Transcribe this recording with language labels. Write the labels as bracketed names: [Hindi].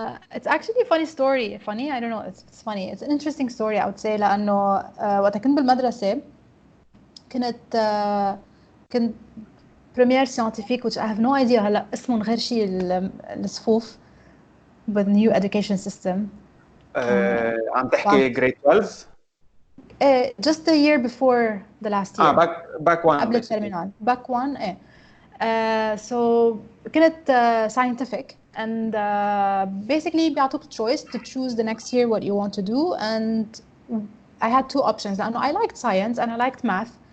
[English] it's actually a funny story. Funny, I don't know, it's funny, it's an interesting story I would say. [Arabic] لأنه وقت كنت بالمدرسة كنت [French] premiere scientifique [English] which I have no idea [Arabic] هلا اسمهم غير شيء الصفوف [English] with new education system. [Arabic] عم تحكي [English] grade 12? Just the year before the last year. back one [Arabic] قبل الترمينال [English] back one [Arabic] so كنت [English] scientific and basically [Arabic] بيعطوك [English] choice to choose the next year what you want to do and I had two options [Arabic] لأنه [English] I liked science and I liked math.